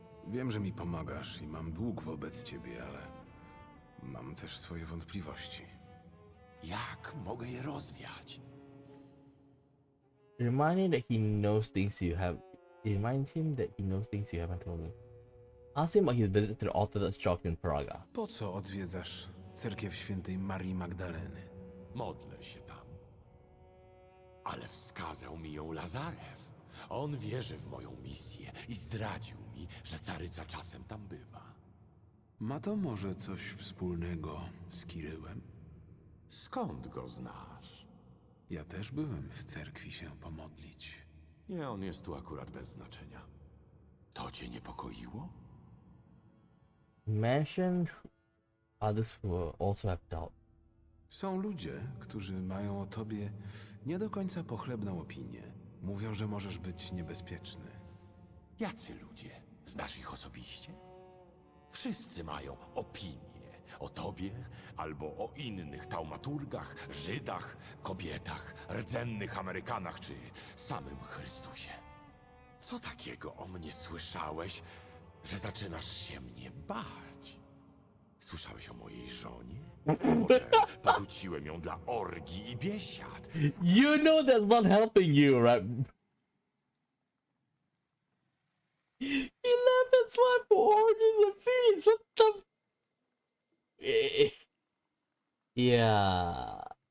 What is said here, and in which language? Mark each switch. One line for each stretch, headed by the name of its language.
Polish: Wiem, że mi pomagasz i mam dług wobec ciebie, ale mam też swoje wątpliwości. Jak mogę je rozwiać?
English: Remind him that he knows things you have. Remind him that he knows things you haven't told me. Ask him about his visit to the Orthodox Church in Praga.
Polish: Po co odwiedzasz cerkiew świętej Marii Magdaleny? Modlę się tam. Ale wskazał mi ją Lazarew. On wierzy w moją misję i zdradził mi, że caryca czasem tam bywa. Ma to może coś wspólnego z Kiryłem? Skąd go znasz? Ja też byłem w cerkwi się pomodlić. Nie, on jest tu akurat bez znaczenia. To cię niepokoiło?
English: Mention others who also have doubt.
Polish: Są ludzie, którzy mają o tobie nie do końca pochlebną opinię. Mówią, że możesz być niebezpieczny. Jacy ludzie? Znasz ich osobiście? Wszyscy mają opinię o tobie albo o innych taumaturgach, Żydach, kobietach, rdzennych Amerykanach czy samym Chrystusie. Co takiego o mnie słyszałeś, że zaczynasz się mnie bać? Słyszałeś o mojej żonie? Może porzuciłem ją dla orgii i biesiad?
English: You know that's not helping you, right? He left his wife for orgies and feeds. What the? Yeah.